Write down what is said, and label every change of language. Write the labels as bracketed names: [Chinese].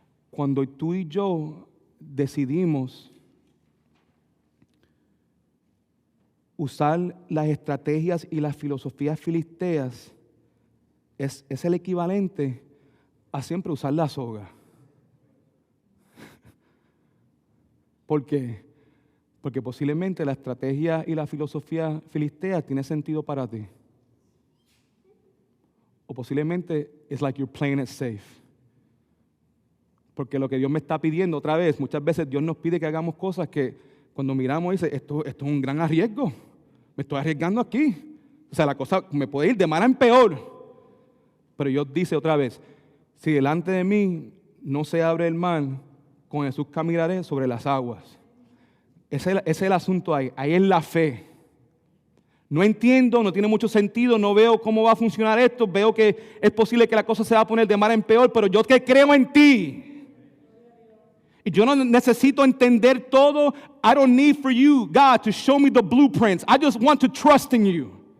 [Spanish] Cuando tú y yo decidimos usar las estrategias y las filosofías filisteas, es el equivalente a siempre usar la soga. ¿Por qué? Porque posiblemente la estrategia y la filosofía filistea tiene sentido para ti. O posiblemente [English] it's like you're playing it safe. [Spanish] Porque lo que Dios me está pidiendo otra vez, muchas veces Dios nos pide que hagamos cosas que cuando miramos dice, esto es un gran arriesgo. Me estoy arriesgando aquí. O sea, la cosa me puede ir de mal en peor. Pero Dios dice otra vez, si delante de mí no se abre el mar, con Jesús caminaré sobre las aguas. Ese es el asunto ahí. Ahí es la fe. No entiendo, no tiene mucho sentido, no veo cómo va a funcionar esto, veo que es posible que la cosa se va a poner de mal en peor, pero yo que creo en ti. Y yo no necesito entender todo. [English] I don't need for you, God, to show me the blueprints. I just want to trust in you.